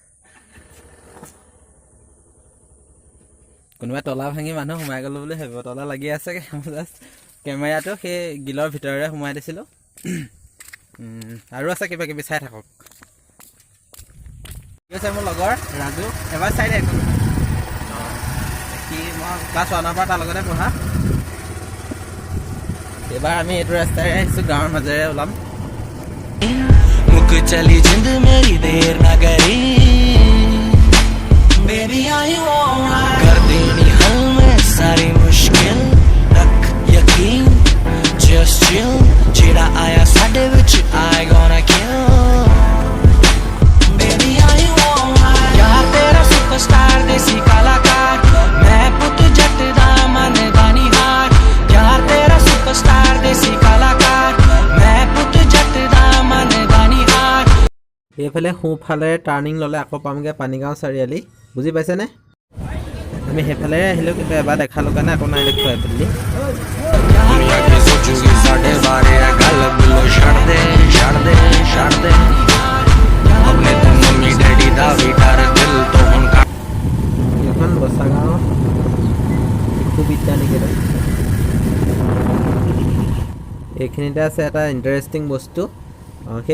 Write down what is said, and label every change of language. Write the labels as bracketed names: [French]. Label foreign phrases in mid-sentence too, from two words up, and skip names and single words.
[Assamese] কোনোবা তলা ভাঙি মানুহ সোমাই গ'লো বুলি ভাবিব তলা লাগি আছে জাষ্ট কেমেৰাটো সেই গিলৰ ভিতৰেৰে সোমাই দিছিলোঁ আৰু আছে কিবা কিবি চাই থাকক কি আছে মোৰ লগৰ ৰাজু এবাৰ চাই দে কি মই ক্লাছ 1ৰ পৰা তাৰ লগতে পঢ়া এইবাৰ আমি এইটো ৰাস্তাৰে আহিছোঁ গাঁৱৰ মাজেৰে ওলাম [Punjabi] ਚੱਲੀ ਜਿੰਦ ਮੇਰੀ ਦੇਰ ਨਾ ਕਰੀ ਬੇਬੀ ਆਈ ਕਰ ਦੇਣੀ ਹੱਲ ਮੈਂ ਸਾਰੀ ਮੁਸ਼ਕਿਲ ਰੱਖ ਯਕੀਨ [English] just chill [Punjabi] ਜਿਹੜਾ ਆਇਆ ਸਾਡੇ ਵਿੱਚ [English] I gonna kill [Punjabi] baby ਆਈ ਯਾਰ ਤੇਰਾ ਸੁਪਰਸਟਾਰ ਦੇਸੀ ਕਲਾਕਾਰ ਮੈਂ ਪੁੱਤ ਜੱਟ ਦਾ ਮਨ ਦਾ ਨਿਹਾਰ ਯਾਰ ਤੇਰਾ ਸੁਪਰਸਟਾਰ ਦੇਸੀ ਕਲਾਕਾਰ ਮੈਂ ਪੁੱਤ ਜੱਟ ਦਾ ਮਨ ਦਾ ਨਿਹਾਰ [Assamese] এইফালে সোঁফালে টাৰ্ণিং ল'লে আকৌ পামগৈ পানীগাঁও চাৰিআলি বুজি পাইছেনে আমি সেইফালে আহিলোঁ কিন্তু এবাৰ দেখালোঁ কাৰণে আকৌ নাই দেখুৱাই পেলি এইখন বচাগাঁও শিশু বিদ্যানিকেতন এইখিনিতে আছে এটা ইণ্টাৰেষ্টিং বস্তু সেই